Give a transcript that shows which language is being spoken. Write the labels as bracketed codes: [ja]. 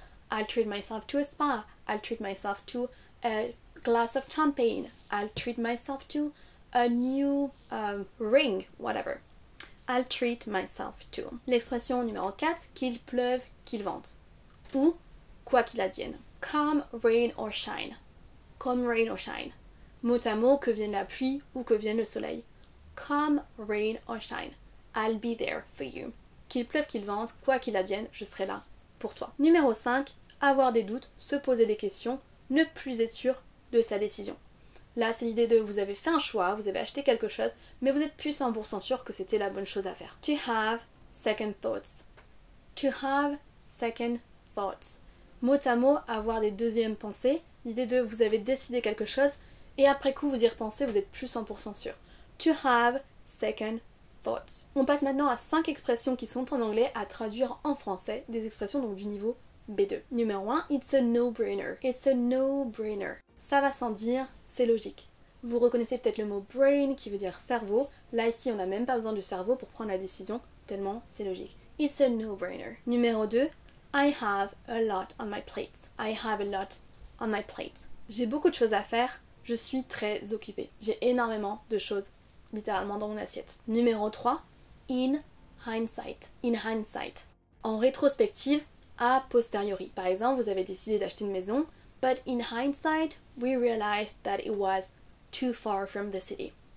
[en] I'll treat myself to a spa. I'll treat myself to a glass of champagne. I'll treat myself to a new ring, whatever. I'll treat myself to. [fr] L'expression numéro 4, qu'il pleuve, qu'il vente. Ou, quoi qu'il advienne. [en] Come rain or shine. Come rain or shine. [fr] Mot à mot, que vienne la pluie ou que vienne le soleil. [en] Come rain or shine. I'll be there for you. [fr] Qu'il pleuve, qu'il vente, quoi qu'il advienne, je serai là pour toi. Numéro 5, avoir des doutes, se poser des questions, ne plus être sûr de sa décision. Là, c'est l'idée de vous avez fait un choix, vous avez acheté quelque chose, mais vous êtes plus 100% sûr que c'était la bonne chose à faire. [en] To have second thoughts. To have second thoughts. [fr] Mot à mot, avoir des deuxièmes pensées. L'idée de vous avez décidé quelque chose et après coup vous y repensez, vous êtes plus 100% sûr. [en] To have second thoughts. [fr] On passe maintenant à 5 expressions qui sont en anglais à traduire en français, des expressions donc du niveau B2. Numéro 1, [en] it's a no-brainer. It's a no-brainer. [fr] Ça va sans dire, c'est logique. Vous reconnaissez peut-être le mot brain qui veut dire cerveau. Là ici on n'a même pas besoin du cerveau pour prendre la décision, tellement c'est logique. [en] It's a no-brainer. [fr] Numéro 2, [en] I have a lot on my plate. I have a lot on my plate. [fr] J'ai beaucoup de choses à faire, je suis très occupée. J'ai énormément de choses littéralement dans mon assiette. Numéro 3, [en] in hindsight. In hindsight. [fr] En rétrospective, a posteriori. Par exemple, vous avez décidé d'acheter une maison, [en] but in hindsight, we realized that it was too far from the city.